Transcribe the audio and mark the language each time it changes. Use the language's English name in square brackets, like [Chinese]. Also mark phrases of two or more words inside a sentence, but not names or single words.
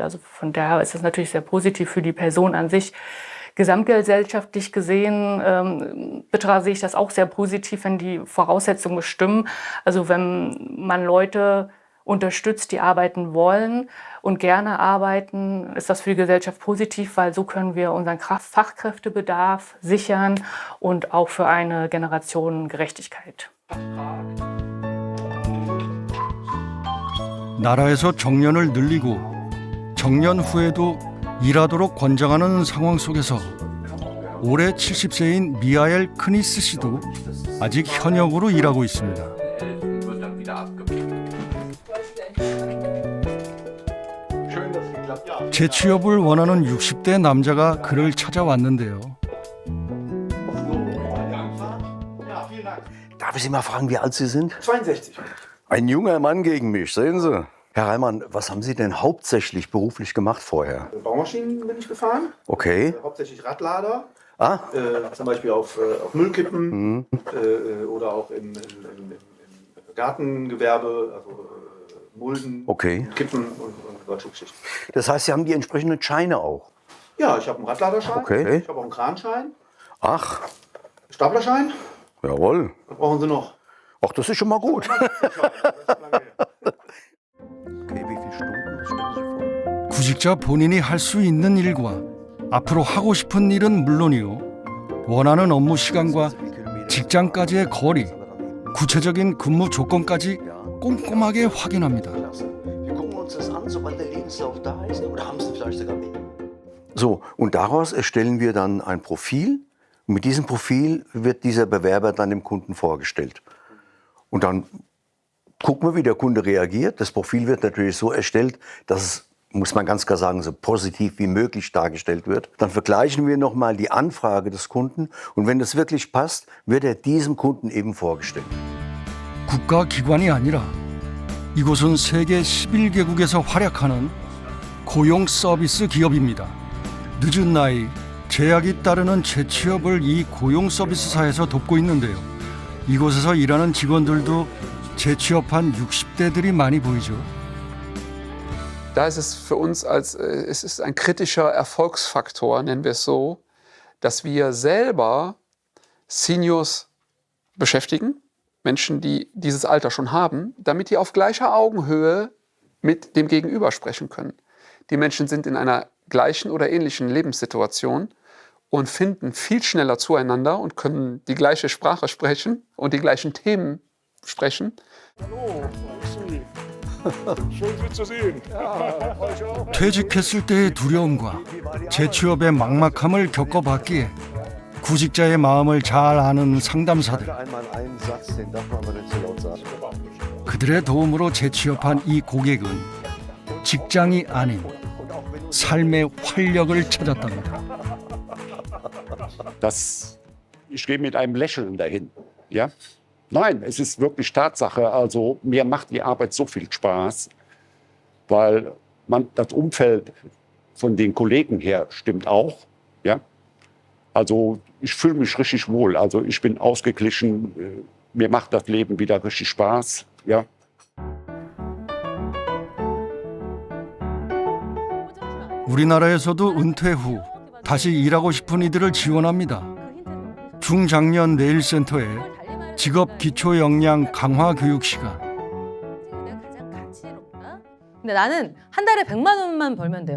[German] Also von daher ist es natürlich sehr positiv für die Person an sich. Gesamtgesellschaftlich gesehen sehe ich das auch sehr positiv, wenn die Voraussetzungen stimmen. Also wenn man Leute unterstützt, die arbeiten wollen und gerne arbeiten, ist das für die Gesellschaft positiv, weil so können wir unseren Fachkräftebedarf sichern und auch für eine Generationengerechtigkeit. [Korean] 나라에서 정년을 늘리고 정년 후에도 일하도록 권장하는 상황 속에서 올해 70세인 미하엘 크니스 씨도 아직 현역으로 일하고 있습니다. 재취업을 원하는 60대 남자가 그를 찾아왔는데요. [German] Darf ich Sie mal fragen, wie alt Sie sind? 62. Ein junger Mann gegen mich, sehen Sie. Herr Reimann, was haben Sie denn hauptsächlich beruflich gemacht vorher? Baumaschinen bin ich gefahren. Okay. Hauptsächlich Radlader. Ah. Zum Beispiel auf Müllkippen oder auch im Gartengewerbe, also Mulden, Okay. Kippen und solche Geschichten. Das heißt, Sie haben die entsprechenden Scheine auch? Ja, ich habe einen Radladerschein. Okay. Ich habe auch einen Kranschein. Ach. Staplerschein. Jawohl. Was brauchen Sie noch? Ach, das ist schon mal gut. [Korean] 구직자 본인이 할 수 있는 일과 앞으로 하고 싶은 일은 물론이요. 원하는 업무 시간과 직장까지의 거리, 구체적인 근무 조건까지 꼼꼼하게 확인합니다. [German] So, und daraus erstellen wir dann ein Profil. Und mit diesem Profil wird dieser Bewerber dann dem Kunden vorgestellt. Und dann gucken wir, wie der Kunde reagiert. Das Profil wird natürlich so erstellt, dass es, muss man ganz klar sagen, so positiv wie möglich dargestellt wird. Dann vergleichen wir nochmal die Anfrage des Kunden. Und wenn das wirklich passt, wird er diesem Kunden eben vorgestellt. [Korean] 국가기관이 아니라 이곳은 세계 11개국에서 활약하는 고용 서비스 기업입니다. 늦은 나이, 제약이 따르는 재취업을 이 고용 서비스사에서 돕고 있는데요. 이곳에서 일하는 직원들도 재취업한 60대들이 많이 보이죠. [German] Da ist es für uns es ist ein kritischer Erfolgsfaktor, nennen wir es so, dass wir selber Seniors beschäftigen, Menschen, die dieses Alter schon haben, damit die auf gleicher Augenhöhe mit dem Gegenüber sprechen können. Die Menschen sind in einer gleichen oder ähnlichen Lebenssituation und finden viel schneller zueinander und können die gleiche Sprache sprechen und die gleichen Themen sprechen. Hallo, schön Sie zu sehen. Ja, euch auch. [Korean] 퇴직했을 때의 두려움과 재취업의 막막함을 겪어봤기에 구직자의 마음을 잘 아는 상담사들. [German] Einmal einen Satz, den darf man aber nicht so laut sagen. [Korean] 그들의 도움으로 재취업한 이 고객은 직장이 아닌 삶의 활력을 찾았답니다. [German] Ich gehe mit einem Lächeln dahin. Ja? Nein, es ist wirklich Tatsache. Also mir macht die Arbeit so viel Spaß, weil das Umfeld von den Kollegen her stimmt auch. Ja? Also ich fühle mich richtig wohl. Also ich bin ausgeglichen. Mir macht das Leben wieder richtig Spaß. Ja? [Korean] 우리나라에서도 은퇴 후 다시 일하고 싶은 이들을 지원합니다. 중장년 내일센터에 직업 기초 역량 강화 교육 시간. 근데 나는 한 달에 100만 원만 벌면 돼요.